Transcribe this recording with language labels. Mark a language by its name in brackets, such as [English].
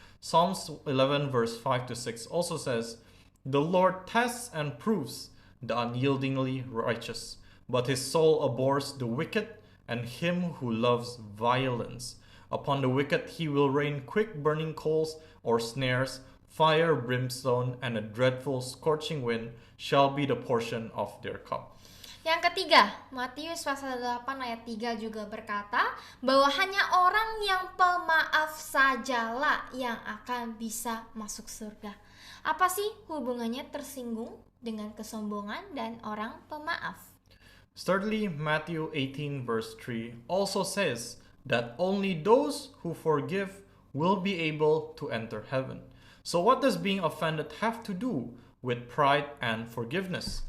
[English] Psalms 11 verse 5 to 6 also says, "The Lord tests and proves the unyieldingly righteous, but his soul abhors the wicked and him who loves violence. Upon the wicked he will rain quick burning coals or snares, fire, brimstone, and a dreadful scorching wind shall be the portion of their cup." [Indonesian] Yang ketiga, Matius pasal 8 ayat 3 juga berkata bahwa hanya orang yang pemaaf sajalah yang akan bisa masuk surga. Apa sih hubungannya tersinggung dengan kesombongan dan orang pemaaf? [English] Thirdly, Matthew 18 verse 3 also says that only those who forgive will be able to enter heaven. So what does being offended have to do with pride and forgiveness?